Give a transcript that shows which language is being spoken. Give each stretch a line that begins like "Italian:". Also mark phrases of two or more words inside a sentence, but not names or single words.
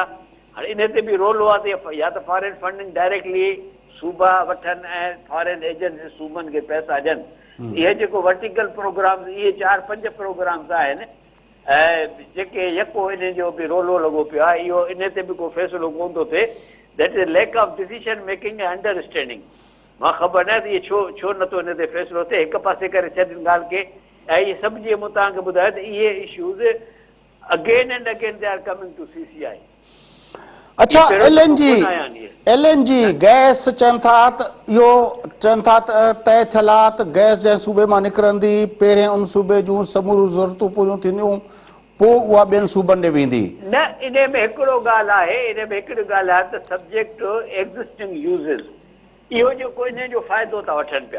Sindhi: हाणे इन ते बि रोल आहे त या त
English: foreign funding directly
Sindhi: सूबा वठनि ऐं
English: foreign agent
Sindhi: सूबनि खे पैसा ॾियनि। इहे जेको
English: vertical programs,
Sindhi: इहे 4-5 प्रोग्राम्स आहिनि ऐं जेके यको इन जो बि रोलो लॻो पियो आहे, इहो इन ते बि को फ़ैसिलो कोन थो थिए।
English: that is lack of decision making ऐं अंडरस्टैंडिंग।
Sindhi: मां ख़बर न आहे त इहे छो नथो इन ते फ़ैसिलो थिए, हिकु पासे करे छॾनि ॻाल्हि खे। ऐं इहे सभु जीअं मूं तव्हांखे ॿुधायो त इहे इशूज़
English: again and again they are coming to CCI.
Sindhi: अच्छा, LNG गैस चवनि था त इहो चवनि था त तय थियल आहे त गैस जंहिं सूबे मां निकिरंदी पहिरें उन सूबे जूं समूरियूं ज़रूरतूं पूरियूं थींदियूं, पोइ उहा ॿियनि सूबनि ॾे वेंदी। न, इन में हिकिड़ो ॻाल्हि आहे, इन में हिकिड़ी ॻाल्हि आहे त
English: subject existing uses,
Sindhi: इहो जेको इन जो फ़ाइदो था वठनि पिया।